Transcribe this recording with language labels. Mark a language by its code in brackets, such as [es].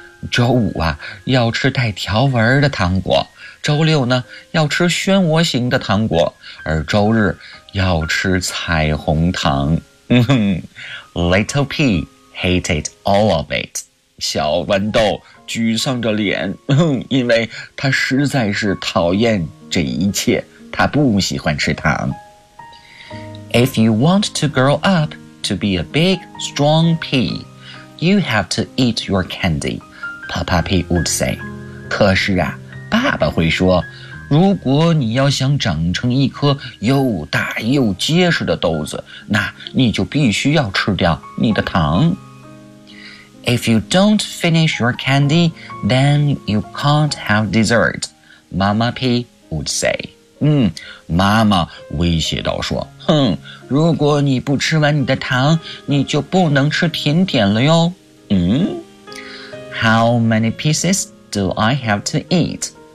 [zh] 周五啊要吃带条纹的糖果，周六呢要吃漩涡形的糖果，而周日要吃彩虹糖。 [en] Little pea hated all of it. [zh] 小豌豆沮丧着脸，因为他实在是讨厌这一切，他不喜欢吃糖。 [en] If you want to grow up to be a big, strong pea, you have to eat your candy, Papa Pea would say. [zh] 可是啊，爸爸会说，如果你要想长成一颗又大又结实的豆子，那你就必须要吃掉你的糖。 [en] If you don't finish your candy, then you can't have dessert, Mama Pea would say. [zh] 妈妈威胁道说，如果你不吃完你的糖，你就不能吃甜点了哟。 [en] How many pieces do I have to eat?